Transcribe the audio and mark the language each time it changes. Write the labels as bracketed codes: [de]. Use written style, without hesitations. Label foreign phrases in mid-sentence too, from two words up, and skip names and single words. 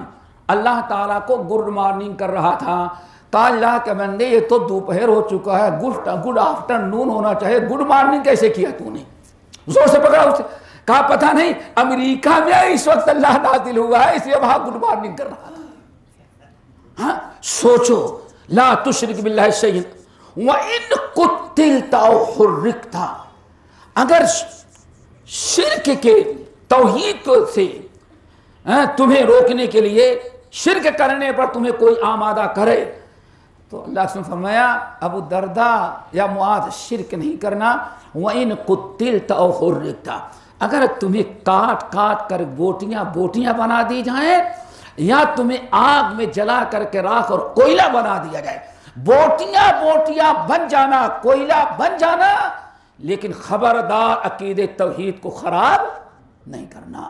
[ur] اللہ تعالیٰ کو [en] good morning [ur] کر رہا تھا۔ کہا اللہ کے بندے یہ تو دوپہر ہو چکا ہے, [en] good afternoon [ur] ہونا چاہیے, [en] good morning [ur] کیسے کیا تو نے? زور سے پکڑا اسے، کہا پتہ نہیں امریکہ میں اس وقت اللہ نازل ہوا ہے اس لیے وہاں [en] good morning [ur] کر رہا تھا. ہاں سوچو, [ar] لا تشرك بالله شيئاً وإن قتلت وحرقت, [ur] اگر شرک کے توحید کو سے تمہیں روکنے کے لیے شرک کرنے پر تمہیں کوئی آمادہ کرے تو اللہ نے فرمایا ابو درداء یا معاذ شرک نہیں کرنا. [ar] وإن قتلت وحرقت, [ur] اگر تمہیں کاٹ کاٹ کر بوٹیاں بوٹیاں بنا دی جائے یا تمہیں آگ میں جلا کرکے راکھ اور کوئلہ بنا دیا جائے، بوٹیاں بوٹیاں بن جانا، کوئلہ بن جانا، لیکن خبردار عقیدۂ توحید کو خراب نہیں کرنا.